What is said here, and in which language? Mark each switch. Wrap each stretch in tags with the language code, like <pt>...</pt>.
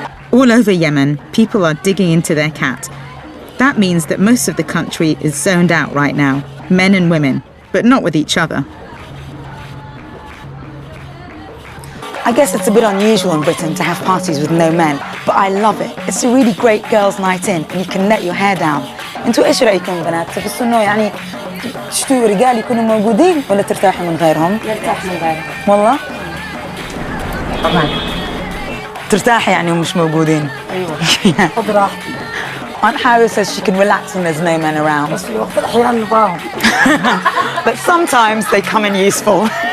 <en>All over Yemen, people are digging into their cat. That means that most of the country is zoned out right now, men and women, but not with each other. I guess it's a bit unusual in Britain to have parties with no men, but I love it. It's a really great girls' night in, and you can let your hair down.</en> <ar>انتوا ايش رايكم بنات؟ تحسوا انه يعني تشتوا رجال يكونوا موجودين ولا ترتاحوا من غيرهم؟ نرتاح من غيرهم. والله؟ طبعا. ترتاحي يعني ومش موجودين. ايوه. خذ راحتي.</ar> <en>Aunt Howiya says she can relax when there's no men around.</en> <ar>بس في وقت الأحيان نباهم.</ar> <en>But sometimes they come in useful.</en>